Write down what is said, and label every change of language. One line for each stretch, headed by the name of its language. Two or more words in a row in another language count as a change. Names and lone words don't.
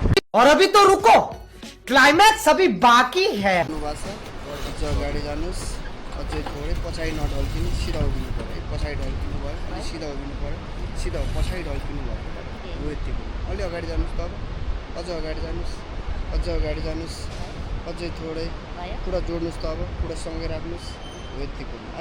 Hindi: और अभी तो रुको, क्लाइमैक्स अभी बाकी है।
Nepali: गाडी जानुस् अझै थोरै पछाडि नढल्किनु, सिधा उभिनु पर्यो है। पछाडि ढल्किनु भयो अनि सिधा उभिनु पर्यो, सिधा पछाडि ढल्किनु भयो हो यतिको। अलि अगाडि जानुस् त, अब अझ अगाडि जानुस्, अझ अगाडि जानुस्, अझै थोरै पुरा जोड्नुस् त, अब पुरा सँगै राख्नुस् हो यतिको है।